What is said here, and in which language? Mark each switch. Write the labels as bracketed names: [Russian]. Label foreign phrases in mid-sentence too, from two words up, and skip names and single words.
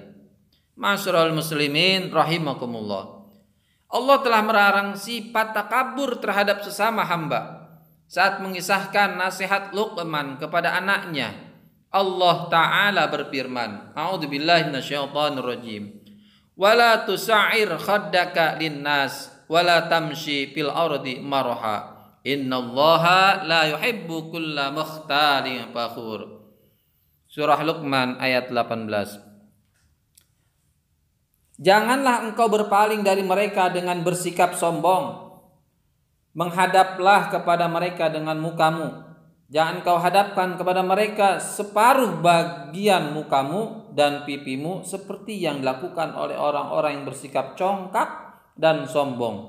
[Arabic] معاشر المسلمين رحمكم الله. [Indonesian] Allah telah melarang sifat takabur terhadap sesama hamba. Saat mengisahkan nasihat Luqman kepada anaknya, Allah Ta'ala berfirman, [Arabic] أعوذ بالله من الشيطان الرجيم. ولا تصعر خدك للناس ولا تمش في الأرض مرحا إن الله لا يحب كل مختال فخور. [Indonesian] Surah Luqman ayat 18. Janganlah engkau berpaling dari mereka dengan bersikap sombong. Menghadaplah kepada mereka dengan mukamu. Jangan kau hadapkan kepada mereka separuh bagian mukamu dan pipimu seperti yang dilakukan oleh orang-orang yang bersikap congkak dan sombong.